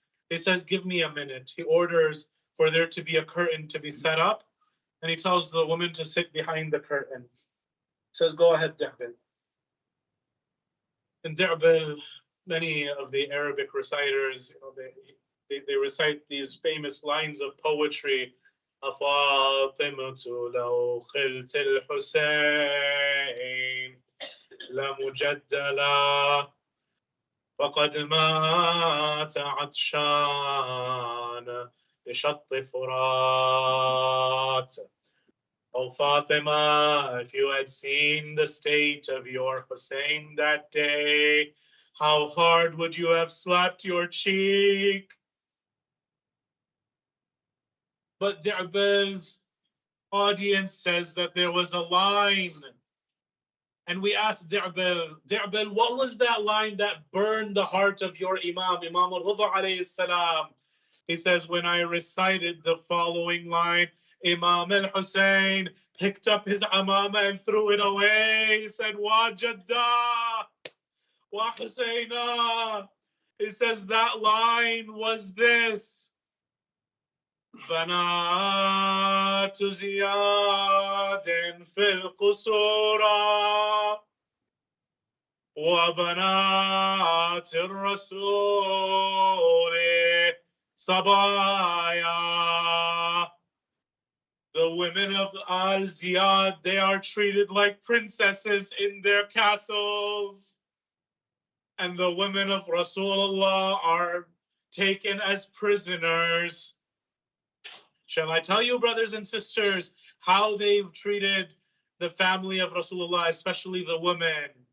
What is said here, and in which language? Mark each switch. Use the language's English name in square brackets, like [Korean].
[English] He says, "Give me a minute." He orders for there to be a curtain to be set up, and he tells the woman to sit behind the curtain. He says, "Go ahead, Di'bil." In Di'bil, many of the Arabic reciters, they recite these famous lines of poetry. [Arabic] أفاطمة لو خلت الحسين لمجدلا فقد مات عطشان بشط فرات. [English] Oh Fatima, if you had seen the state of your Hussein that day, how hard would you have slapped your cheek? But Di'bil's audience says that there was a line. And we asked Di'bil, what was that line that burned the heart of your Imam, Imam al-Rida alayhi salam? He says, when I recited the following line, Imam al-Hussein picked up his amama and threw it away. He said, "Wa Jadda, wa Husayna." He says that line was this: [Arabic] بنات زياد في القصورى وبنات الرسول صبايا. [English] The women of Al Ziyad, they are treated like princesses in their castles. And the women of Rasulullah are taken as prisoners. Shall I tell you, brothers and sisters, how they've treated the family of Rasulullah, especially the women?